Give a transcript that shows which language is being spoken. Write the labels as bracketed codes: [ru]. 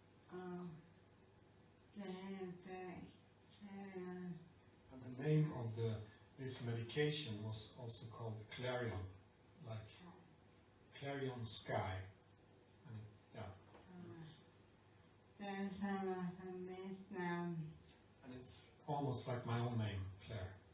[sv] Och det heter [en] And the name of this medication was also called Clarion, like Clarion Sky. And yeah. [sv] det är samma som mitt namn. [en] And it's almost like my own name, Claire.